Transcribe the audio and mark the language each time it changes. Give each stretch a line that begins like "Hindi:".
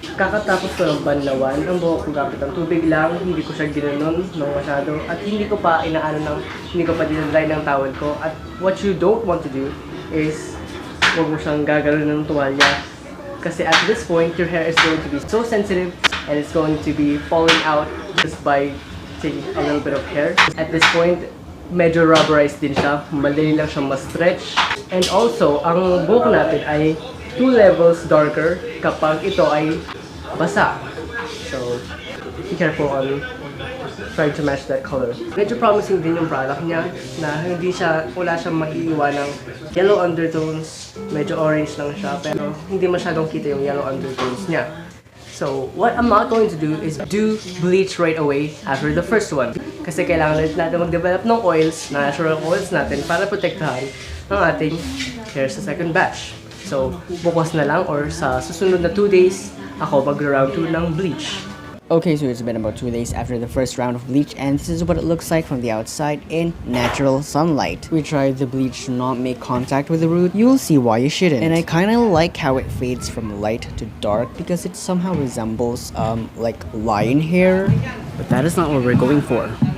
Filipino: Kakatapos ko ng banlawan, ang buhok ko gamit ang tubig lang, hindi ko siya ginanon ng masyado, at hindi ko pa hindi ko pa dinadry ng towel ko.
English: At what you don't want to do is
Filipino: huwag mo siyang gagawin ng tuwalya.
English: Kasi at this point, your hair is going to be so sensitive and it's going to be falling out just by taking a little bit of hair. At this point,
Filipino: medyo rubberized din siya. Madali lang siyang ma-stretch.
English: And also,
Filipino: ang buhok natin ay 2 levels darker kapag ito ay basa.
English: So, be careful on trying to match that color.
Filipino: Medyo promising din yung product niya na wala siyang maiiwan ng yellow undertones. Medyo orange lang siya pero hindi masyadong kita yung yellow undertones niya.
English: So, what I'm not going to do is do bleach right away after the first one.
Filipino: Kasi kailangan ulit natin mag-develop ng oils, natural oils natin para protektahan ang ating hair sa second batch. So, bukas na lang or sa susunod na 2 days, ako mag-round 2 ng bleach.
English: Okay, so it's been about 2 days after the first round of bleach, and this is what it looks like from the outside in natural sunlight. We tried the bleach to not make contact with the root. You'll see why you shouldn't. And I kind of like how it fades from light to dark because it somehow resembles like lion hair, but that is not what we're going for.